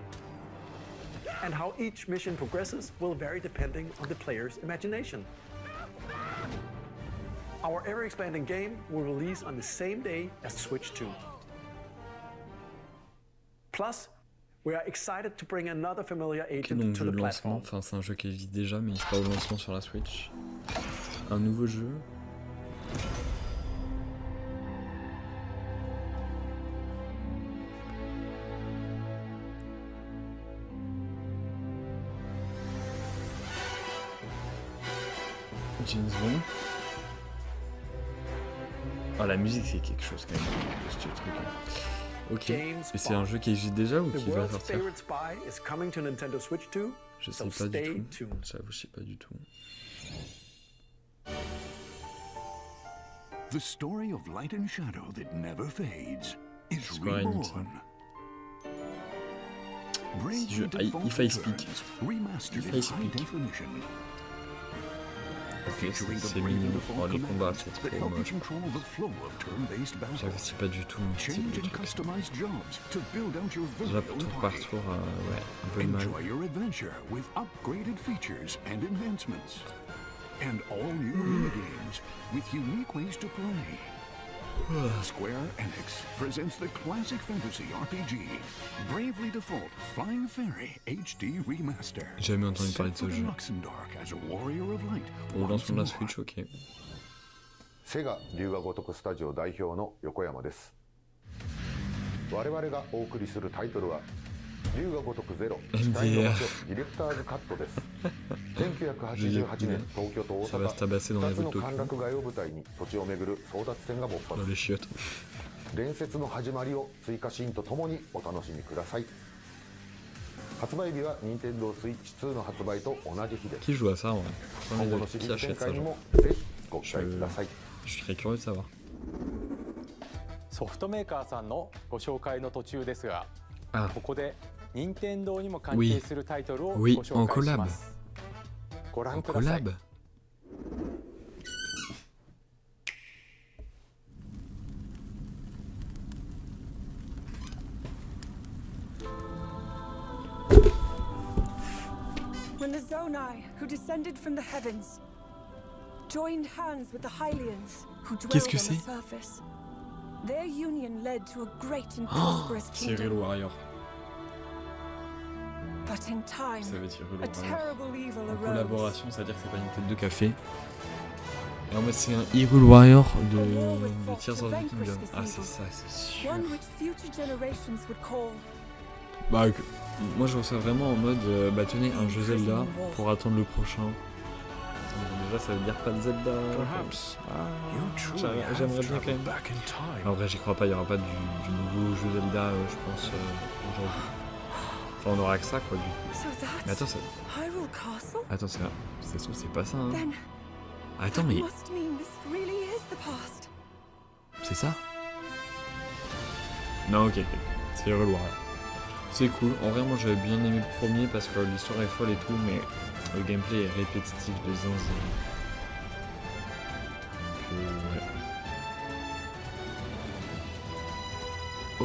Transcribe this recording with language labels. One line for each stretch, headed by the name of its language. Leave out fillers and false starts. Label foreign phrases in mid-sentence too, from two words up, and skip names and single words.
English: And how each mission progresses will vary depending on the player's imagination. Our ever-expanding game will release on the same day as Switch 2. Plus, we are excited to bring another familiar
French: Ok,
English: agent
French: donc
English: to
French: jeu
English: the
French: de lancement,
English: platform.
French: enfin c'est un jeu qui existe déjà mais il sera au lancement sur la Switch. Un nouveau jeu. James Bond. Ah, la musique c'est quelque chose quand même, ce truc. Ok, James et c'est un jeu qui existe déjà ou
English: The
French: qui va
English: world's
French: sortir?
English: favorite spy is coming to Nintendo Switch 2.
French: Je sais
English: so
French: pas
English: stay
French: du tout.
English: tuned.
French: J'avoue, je sais pas du tout.
English: The story of light and shadow that never fades is Square Enix, reborn.
French: Si je...
English: If I Speak. Remastered If I in Speak. high definition.
French: Ok, c'est mignon. Oh, les combats, c'est
English: that
French: trop
English: help you
French: moche.
English: control the flow of turn-based battle.
French: J'avoue, c'est pas du tout mon style
English: Change
French: de
English: and
French: truc.
English: customize jobs to build out your
French: Déjà,
English: very own
French: tour par
English: party.
French: tour, ouais, un peu mal.
English: Enjoy your adventure with upgraded features and enhancements. And all new mini-games with unique ways to play. Square Enix presents the classic fantasy RPG, Bravely Default Flying Fairy HD Remaster.
French: J'ai jamais entendu parler de ce
English: Set for
French: jeu.
English: the Luxembourg as a warrior of light.
French: Au
English: once
French: lancement de la
English: more.
French: Switch, ok.
Japanese: セガ龍が如くスタジオ代表の横山です。我々がお送りするタイトルは龍が如くゼロ期待の場所ディレクターズカットです。1988年東京と大
French: Ça va se
Japanese: 阪
French: tabasser dans
Japanese: 2
French: les
Japanese: つの
French: rues de
Japanese: 歓
French: Tokyo.
Japanese: 楽街を舞台に土地を巡る争奪戦が勃
French: Dans
Japanese: 発。
French: les chiottes.
Japanese: 伝説の始まりを追加シーンとともにお楽しみください。発売日は Nintendo Switch 2の発売と同じ日です。
French: Qui joue à ça, ouais?
Japanese: 今後のシリ
French: Qui
Japanese: ーズ展
French: achète ça,
Japanese: 開に
French: genre?
Japanese: もぜひご期待ください。
French: Je serais curieux de savoir.
Japanese: ソフトメーカーさんのご紹介の途中ですが、あここで任天堂にも関係するタイトルをご
French: Oui,
Japanese: 紹
French: en
Japanese: 介し
French: collab.
Japanese: ます。ご
French: En
Japanese: 覧ください。
French: collab?
English: When the Zonai, who descended from the heavens, joined hands with the Hylians, who dwelled
French: Qu'est-ce
English: on
French: que
English: the
French: c'est?
English: surface, their union led to a great and
French: Oh,
English: prosperous
French: c'est Hyrule
English: kingdom.
French: Warrior.
English: But in time,
French: Ça veut dire Hyrule
English: a
French: Warrior.
English: terrible evil
French: En
English: arose.
French: collaboration, ça veut dire que c'est pas Nintendo qui a fait. Et en mode, c'est un Hyrule Warrior de Tears of the Kingdom. Ah, c'est ça, c'est sûr.
English: One which future generations would call
French: Bah, moi je vois ça vraiment en mode, bah tenez, un jeu Zelda pour attendre le prochain. Déjà, ça veut dire pas de Zelda. J'aimerais bien quand même. En vrai, j'y crois pas, il y aura pas du nouveau jeu Zelda, je pense, aujourd'hui. Enfin, on aura que ça, quoi, du coup. Mais attends, ça... Hyrule Castle? Attends, ça se trouve, c'est pas ça, hein.
English: Then
French: Attends,
English: that
French: mais...
English: must mean this really is the past.
French: C'est ça? Non, ok, c'est relou, ouais. C'est cool. En vrai, moi, j'avais bien aimé le premier parce que l'histoire est folle et tout, mais le gameplay est répétitif de zinzin. Donc, ouais.